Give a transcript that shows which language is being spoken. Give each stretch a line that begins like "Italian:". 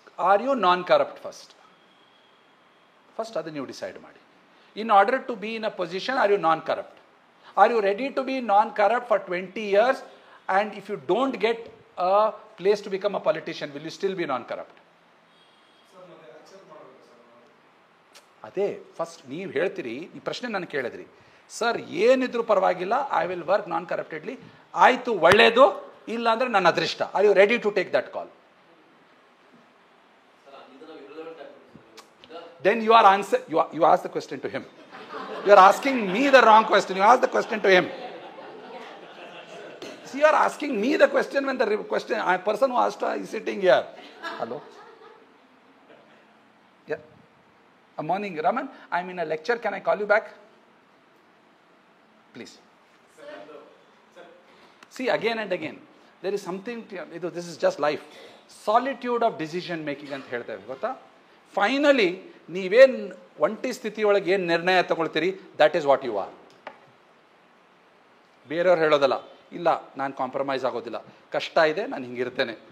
English: are you non corrupt first
Kannada: ಅದನ್ನು ನೀವು decide ಮಾಡಿ.
English: In order to be in a position, are you non-corrupt? Are you ready to be non-corrupt for 20 years? And if you don't get a place to become a politician, will you still be non-corrupt?
Kannada: ಅದೇ first ನೀವು ಹೇಳ್ತೀರಿ, ಈ ಪ್ರಶ್ನೆ ನಾನು ಕೇಳಿದ್ರಿ, sir ಏನಿದ್ರು ಪರವಾಗಿಲ್ಲ,
English: I will work non corruptedly.
Kannada: ಆಯಿತು, ಒಳ್ಳೆಯದು, ಇಲ್ಲ ಅಂದರೆ ನನ್ನ ಅದೃಷ್ಟ.
English: Are you ready to take that call? Then you are you ask the question to him. You are asking me the wrong question. You ask the question to him. See, you are asking me the question when the person who asked is sitting here. Hello? Yeah. Good morning, Raman. I'm in a lecture. Can I call you back? Please. See, again and again, there is something, this is just life. Solitude of decision making
Kannada: ಅಂತ ಹೇಳ್ತೇವೆ, ಗೊತ್ತಾ? Finally ನೀವೇನು ಒಂಟಿ ಸ್ಥಿತಿಯೊಳಗೆ ಏನು ನಿರ್ಣಯ ತಗೊಳ್ತೀರಿ,
English: That is what you are.
Kannada: ಬೇರೆಯವ್ರು ಹೇಳೋದಲ್ಲ, ಇಲ್ಲ ನಾನು ಕಾಂಪ್ರಮೈಸ್ ಆಗೋದಿಲ್ಲ, ಕಷ್ಟ ಇದೆ, ನಾನು ಹಿಂಗಿರ್ತೇನೆ.